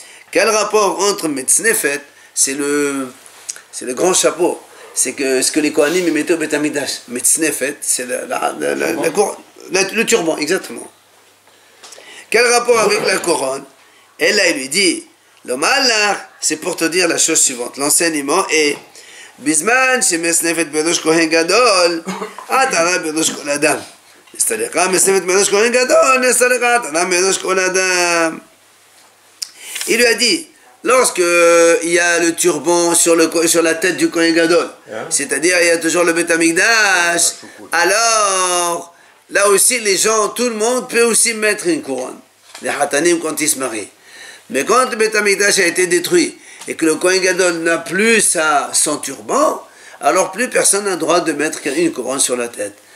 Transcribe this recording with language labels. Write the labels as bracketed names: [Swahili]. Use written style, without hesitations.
[French] Quel rapport entre Metznefet, c'est le grand chapeau, c'est que ce que les Kohanim mettaient au Beth Amikdash. Metznefet, c'est le turban, exactement. Quel rapport avec la couronne? Et là, il lui dit, le malach, c'est pour te dire la chose suivante. L'enseignement est [Hebrew] בזמן שמסנפת בראש כהן גדול, עטרה בראש כל אדם. נסתלקה מסנפת בראש כהן גדול, נסתלקה עטרה בראש כל אדם. [French] Il lui a dit, lorsque il y a le turban sur la tête du Kohen Gadol, c'est-à-dire il y a toujours le Beth Amikdash, alors là aussi les gens, tout le monde peut aussi mettre une couronne. Les Hatanim quand ils se marient. Mais quand le Beth Amikdash a été détruit et que le Kohen Gadol n'a plus son turban, alors plus personne n'a le droit de mettre une couronne sur la tête.